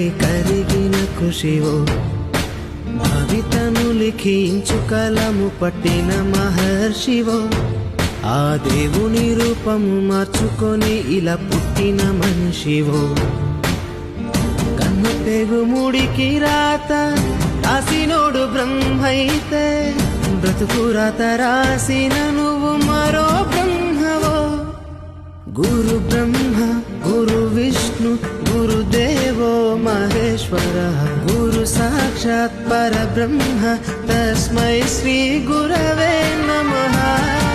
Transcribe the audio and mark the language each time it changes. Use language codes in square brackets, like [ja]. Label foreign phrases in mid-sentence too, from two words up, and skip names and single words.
[te] కరిగిన కృషివో, భవితను లిఖించు కలము పట్టిన మహర్షివో, ఆ దేవుని రూపము మార్చుకొని ఇలా పుట్టిన మనిషివో, కన్ను తెగు ముడికి రాత రాసినోడు బ్రహ్మైతే, బ్రతుకు రాత రాసిన నువ్వు మరో బ్రహ్మవో। [sa] गुरु ब्रह्मा गुरु विष्णु गुरुदेवो महेश्वरः गुरु साक्षात् परब्रह्म तस्मै श्री गुरवे नमः।